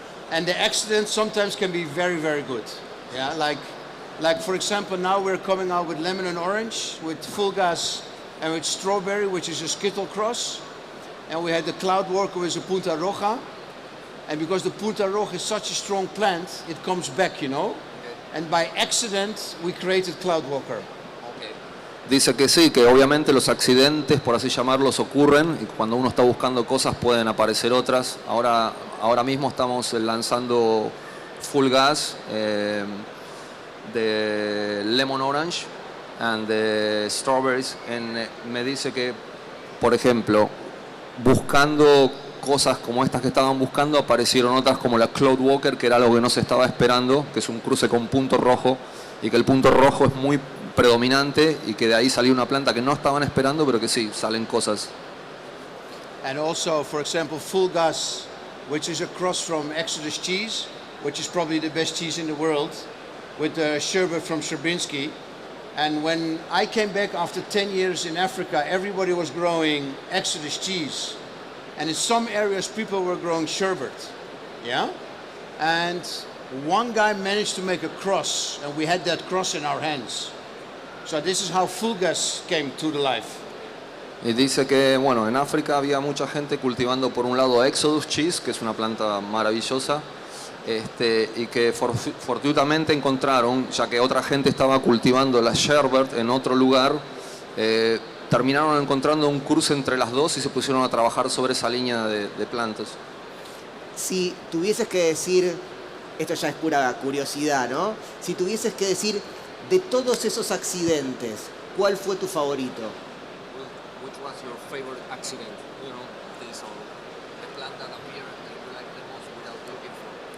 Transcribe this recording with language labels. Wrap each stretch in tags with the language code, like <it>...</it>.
<en>And the accidents sometimes can be very, very good. Yeah, like for example, now we're coming out with lemon and orange, with full gas, and with strawberry, which is a Skittle cross. And we had the cloud walker with a Punta Roja. And because the Punta Roja is such a strong plant, it comes back, you know? And by accident, we created cloud walker.</en> <es>Dice que sí, que obviamente los accidentes, por así llamarlos, ocurren y cuando uno está buscando cosas pueden aparecer otras. Ahora mismo estamos lanzando Full Gas de Lemon Orange and de Strawberries. Me dice que, por ejemplo, buscando cosas como estas que estaban buscando, aparecieron otras como la Cloud Walker, que era algo que no se estaba esperando, que es un cruce con punto rojo, y que el punto rojo es muy predominante y que de ahí salió una planta que no estaban esperando, pero que sí, salen cosas.</es> <en>And also, for example, Full Gas, which is a cross from Exodus cheese, which is probably the best cheese in the world, with the sherbet from Sherbinsky. And when I came back after 10 years in Africa, everybody was growing Exodus cheese. And in some areas, people were growing sherbet. Yeah? And one guy managed to make a cross, and we had that cross in our hands. So this is how Full Gas came to the life.</en> <es>Y dice que, bueno, en África había mucha gente cultivando por un lado Exodus Cheese, que es una planta maravillosa, y que fortuitamente encontraron, ya que otra gente estaba cultivando la Sherbet en otro lugar, terminaron encontrando un cruce entre las dos y se pusieron a trabajar sobre esa línea de plantas. Si tuvieses que decir, esto ya es pura curiosidad, ¿no? Si tuvieses que decir, de todos esos accidentes, ¿cuál fue tu favorito?</es> <en>Which was your favorite accident? You know, this or the plant that appeared and you like the most without looking for?</en>